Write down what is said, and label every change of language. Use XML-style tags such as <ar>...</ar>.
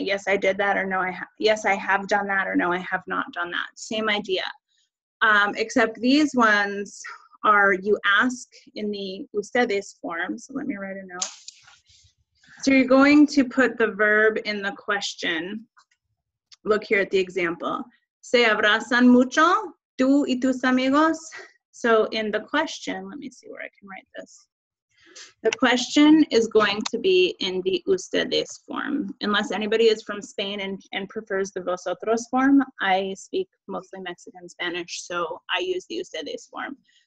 <en>Yes, I did that, or no, yes, I have done that, or no, I have not done that. Same idea. Except these ones are you ask in the ustedes form. So let me write a note. So you're going to put the verb in the question. Look here at the example.</en> <es>Se abrazan mucho, tú y tus amigos.</es> <en>So in the question, let me see where I can write this. The question is going to be in the ustedes form. Unless anybody is from Spain and prefers the vosotros form, I speak mostly Mexican Spanish, so I use the ustedes form.</en>